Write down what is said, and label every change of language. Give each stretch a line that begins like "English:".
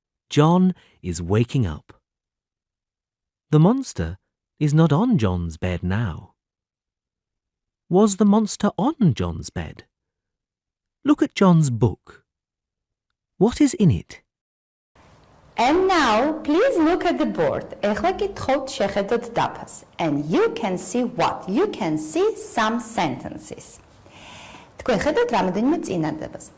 English: John is waking up. The monster is not on John's bed now. Was the monster on John's bed? Look at John's book. What is in it? And now, please look at the board.
Georgian: ეხლა კითხოთ შეხედოთ დაფას.
English: And you can see what? You can see some sentences.
Georgian: თქვენ ხედავთ რამოდენიმე წინადადებას.